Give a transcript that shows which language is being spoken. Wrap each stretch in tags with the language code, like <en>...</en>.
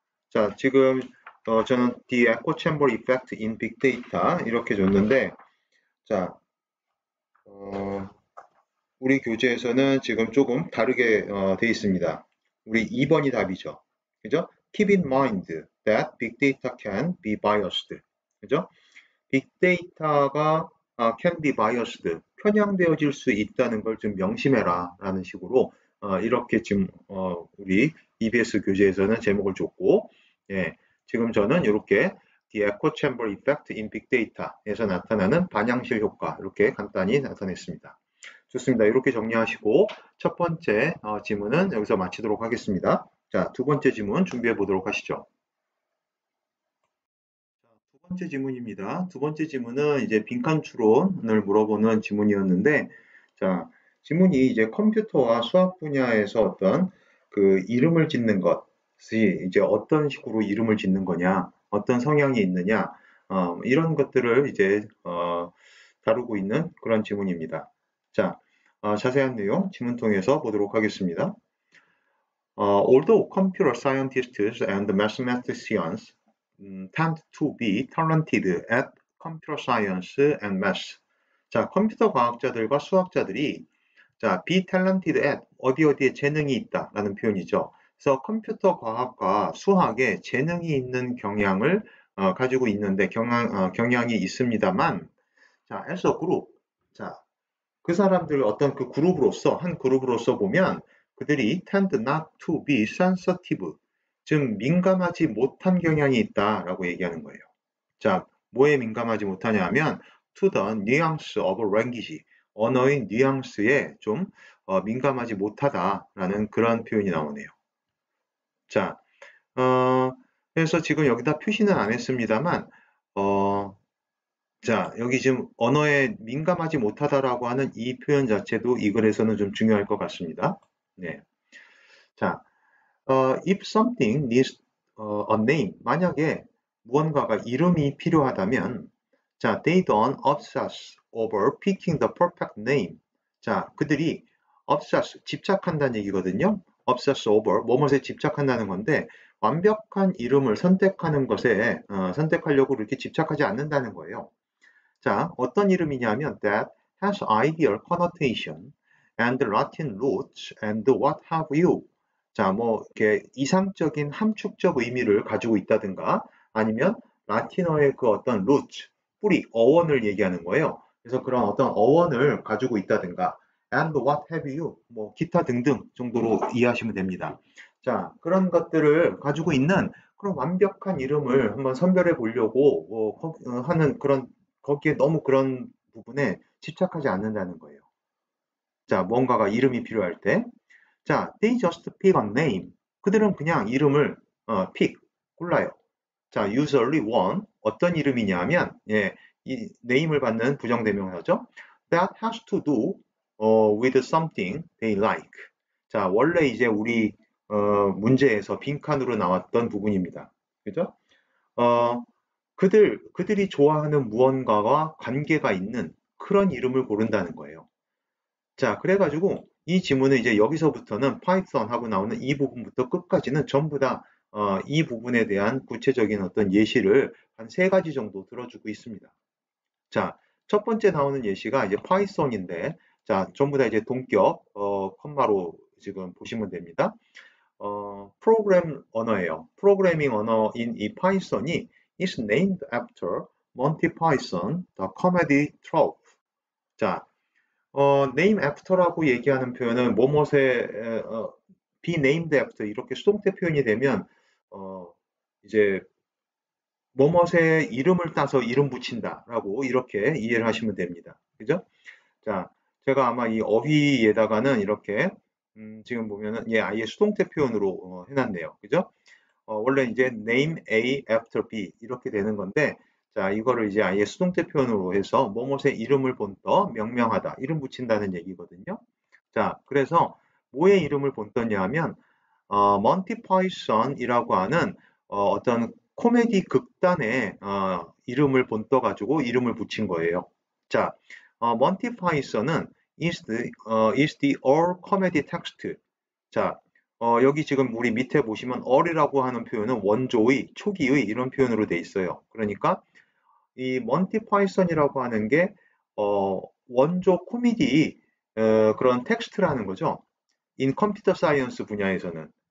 <ko>자, 지금 저는</ko> <en>The Echo Chamber Effect in Big Data</en> <ko>이렇게 줬는데 자, 우리 교재에서는 지금 조금 다르게 돼 있습니다. 우리 2번이 답이죠. 그죠?</ko> <en>Keep in mind that big data can be biased.</en> <ko>그죠? 빅데이터가</ko> <en>can be biased,</en> <ko>편향되어질 수 있다는 걸 좀 명심해라 라는 식으로 이렇게 지금 우리 EBS 교재에서는 제목을 줬고 예, 지금 저는 이렇게</ko> <en>The Echo Chamber Effect in Big Data</en> <ko>에서 나타나는 반향실 효과 이렇게 간단히 나타냈습니다. 좋습니다. 이렇게 정리하시고 첫 번째 지문은 여기서 마치도록 하겠습니다. 자, 두 번째 지문 준비해 보도록 하시죠. 두 번째 지문입니다. 두 번째 지문은 이제 빈칸 추론을 물어보는 지문이었는데, 자, 지문이 이제 컴퓨터와 수학 분야에서 어떤 그 이름을 짓는 것이 이제 어떤 식으로 이름을 짓는 거냐, 어떤 성향이 있느냐, 이런 것들을 이제 다루고 있는 그런 지문입니다. 자, 자세한 내용 지문 통해서 보도록 하겠습니다. Although computer scientists and mathematicians tend to be talented at computer science and math. 자, 컴퓨터 과학자들과 수학자들이 자, be talented at 어디에 재능이 있다라는 표현이죠. 그래서 컴퓨터 과학과 수학에 재능이 있는 경향을 가지고 있는데 경향이 있습니다만 자,</ko> <en>as a group.</en> <ko>자, 그 사람들 어떤 그 그룹으로서 한 그룹으로서 보면 그들이</ko> <en>tend not to be sensitive.</en> <ko>즉 민감하지 못한 경향이 있다라고 얘기하는 거예요. 자, 뭐에 민감하지 못하냐 하면</ko> <en>to the nuance of language.</en> <ko>언어의 뉘앙스에 좀 민감하지 못하다라는 그런 표현이 나오네요. 자, 그래서 지금 여기다 표시는 안 했습니다만 자, 여기 지금 언어에 민감하지 못하다라고 하는 이 표현 자체도 이 글에서는 좀 중요할 것 같습니다. 네.</ko> <en>자, if something needs a name,</en> <ko>만약에 무언가가 이름이 필요하다면,</ko> <en>자, they don't obsess over picking the perfect name.</en> <ko>자, 그들이 obsess, 집착한다는 얘기거든요. obsess over, 뭐뭐에 집착한다는 건데, 완벽한 이름을 선택하는 것에, 선택하려고 이렇게 집착하지 않는다는 거예요.</ko> <en>자,</en> <ko>어떤 이름이냐면</ko> <en>that has ideal connotation and Latin roots and what have you.</en> <ko>자, 뭐 이렇게 이상적인 함축적 의미를 가지고 있다든가 아니면 라틴어의 그 어떤 roots, 뿌리, 어원을 얘기하는 거예요. 그래서 그런 어떤 어원을 가지고 있다든가</ko> <en>and what have you,</en> <ko>뭐 기타 등등 정도로 이해하시면 됩니다. 자, 그런 것들을 가지고 있는 그런 완벽한 이름을 한번 선별해 보려고 하는 그런 거기에 너무 그런 부분에 집착하지 않는다는 거예요. 자, 뭔가가 이름이 필요할 때.</ko> <en>자, they just pick a name.</en> <ko>그들은 그냥 이름을 pick, 골라요.</ko> <en>자, usually one.</en> <ko>어떤 이름이냐 하면, 예, 이 name을 받는 부정대명사죠.</ko> <en>That has to do with something they like.</en> <ko>자, 원래 이제 우리 문제에서 빈칸으로 나왔던 부분입니다. 그죠? 그들이 좋아하는 무언가와 관계가 있는 그런 이름을 고른다는 거예요. 자, 그래가지고 이 지문은 이제 여기서부터는 파이썬하고 나오는 이 부분부터 끝까지는 전부 다 이 부분에 대한 구체적인 어떤 예시를 한 3가지 정도 들어주고 있습니다. 자, 첫 번째 나오는 예시가 이제 파이썬인데, 자, 전부 다 이제 동격, 컴마로 지금 보시면 됩니다. 프로그램 언어예요. 프로그래밍 언어인 이 파이썬이</ko> <en>is named after Monty Python, the comedy troupe.</en> <ko>자, name after라고 얘기하는 표현은 뭐뭇에 be named after 이렇게 수동태 표현이 되면 이제 뭐뭇의 이름을 따서 이름 붙인다라고 이렇게 이해를 하시면 됩니다. 그죠? 자, 제가 아마 이 어휘에다가는 이렇게 지금 보면은 예, 아예 수동태 표현으로 해놨네요. 그죠? 원래 이제 name A after B 이렇게 되는 건데 자 이거를 이제 아예 수동태 표현으로 해서 뭐뭇의 이름을 본떠 명명하다 이름 붙인다는 얘기거든요. 자 그래서 뭐의 이름을 본떠냐 하면 먼티 파이썬이라고 하는 어떤 코미디 극단의 이름을 본떠가지고 이름을 붙인 거예요.</ko> <en>자, 몬티 파이썬은 is the all comedy text.</en> <ko>자, 여기 지금 우리 밑에 보시면 all이라고 하는 표현은 원조의, 초기의 이런 표현으로 돼 있어요. 그러니까 이 몬티 파이썬이라고 하는 게 원조 코미디 그런 텍스트라는 거죠. in 컴퓨터 사이언스 분야에서는.</ko>